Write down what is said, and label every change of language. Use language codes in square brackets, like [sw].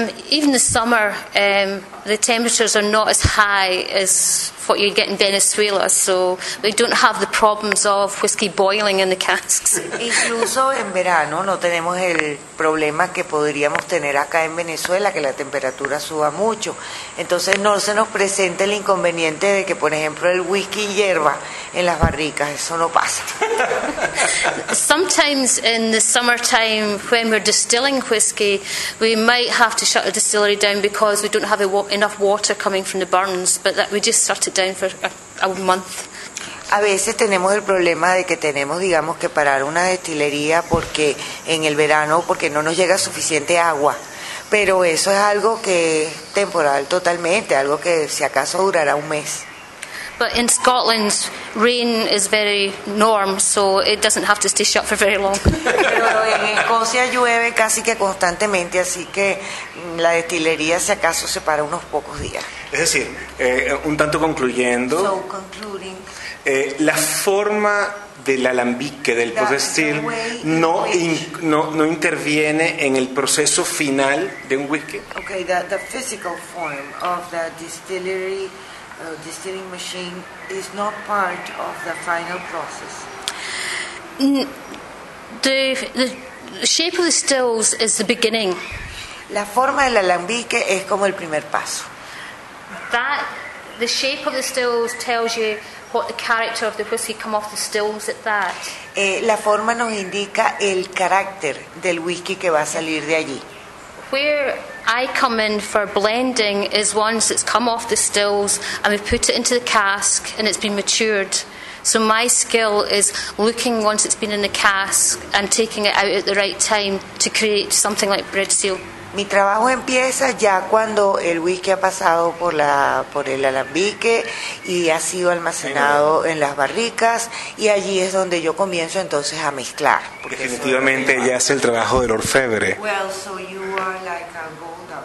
[en] Even the summer, the temperatures are not as high as what you get in Venezuela, so we don't have the problems of whiskey boiling in the casks. [es] Incluso en verano no tenemos el problema que podríamos tener acá en Venezuela, que la temperatura suba mucho. Entonces no se nos presenta el inconveniente de que, por ejemplo, el whisky hierva en las barricas. Eso no pasa. [en] Sometimes in the summertime, when we're distilling whiskey, we might have to shut the distillery down because we don't have enough water coming from the burns, but that we just start it down for a month. [es] A veces tenemos el problema de que tenemos, digamos, que parar una destilería porque en el verano, porque no nos llega suficiente agua. Pero eso es algo que es temporal totalmente, algo que si acaso durará un mes. [en] But in Scotland, rain is very norm, so it doesn't have to stay shut for very long. [es] Pero en Escocia llueve casi que constantemente, así que la destilería si acaso se para unos pocos días. Es decir, un tanto concluyendo, [en] so concluding, [es] la forma del alambique, del procesil, no interviene en el proceso final de un whisky. [en] Okay, the physical form of the distillery, distilling machine is not part of the final process. The shape of the stills is the beginning. [es] La forma del alambique es como el primer paso. [en] The shape of the stills tells you what the character of the whiskey come off the stills at that. [es] La forma nos indica el carácter del whisky que va a salir de allí. [en] Where I come in for blending is once it's come off the stills and we put it into the cask and it's been matured. So my skill is looking once it's been in the cask and taking it out at the right time to create something like bread seal. [es] Mi trabajo empieza ya cuando el whisky ha pasado por la por el alambique y ha sido almacenado en las barricas, y allí es donde yo comienzo entonces a mezclar. Definitivamente ella hace el trabajo del orfebre. [en] Well, so you are like a gold